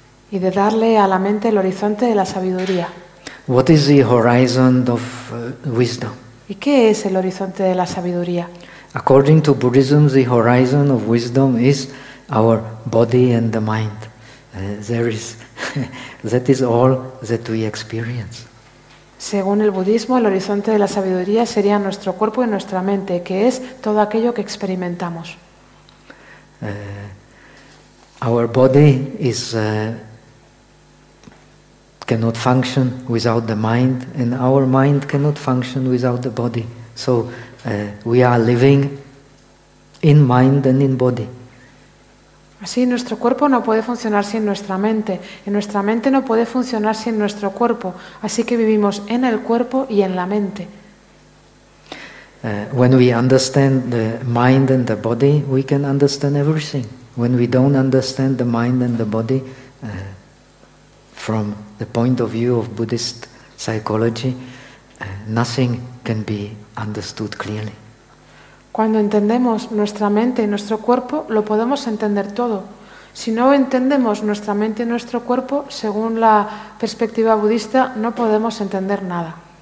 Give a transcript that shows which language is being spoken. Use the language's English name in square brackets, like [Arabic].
[Spanish] Y de darle a la mente el horizonte de la sabiduría. [English] What is the horizon of wisdom? [Spanish] ¿Y qué es el horizonte de la sabiduría? [English] According to Buddhism, the horizon of wisdom is our body and the mind. That is all that we experience. [Spanish] Según el budismo, el horizonte de la sabiduría sería nuestro cuerpo y nuestra mente, que es todo aquello que experimentamos. [English] Our body is cannot function without the mind, and our mind cannot function without the body. So we are living in mind and in body. [Spanish] Así, nuestro cuerpo no puede funcionar sin nuestra mente, y nuestra mente no puede funcionar sin nuestro cuerpo. Así que vivimos en el cuerpo y en la mente. [English] When we understand the mind and the body, we can understand everything. When we don't understand the mind and the body, from the point of view of Buddhist psychology, nothing can be understood clearly. [Spanish] Cuando entendemos nuestra mente y nuestro cuerpo, lo podemos entender todo. Si no entendemos nuestra mente y nuestro cuerpo, según la perspectiva budista, no podemos entender nada.